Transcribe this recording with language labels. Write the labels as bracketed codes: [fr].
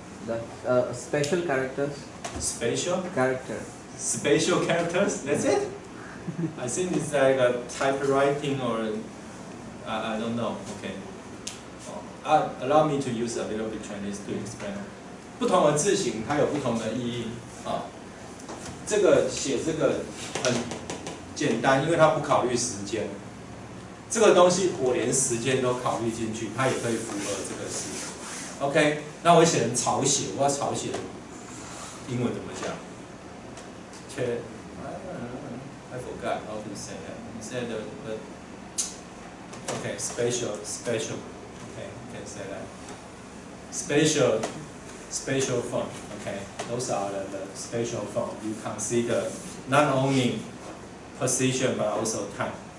[en] The special characters. Special? Character. Special characters? That's it? I think it's like a typewriting or I don't know. Okay. Allow me to use a little bit Chinese to explain. [zh] 不同的字形它有不同的意义啊。这个写这个很简单，因为它不考虑时间。这个东西我连时间都考虑进去，它也可以符合这个事。 OK， 那我写成草写，我要草写，英文怎么讲？ [en] I forgot how to say that. Instead of okay, special. Okay, you can say that. spatial form. Okay, those are the spatial form. You consider not only position but also time.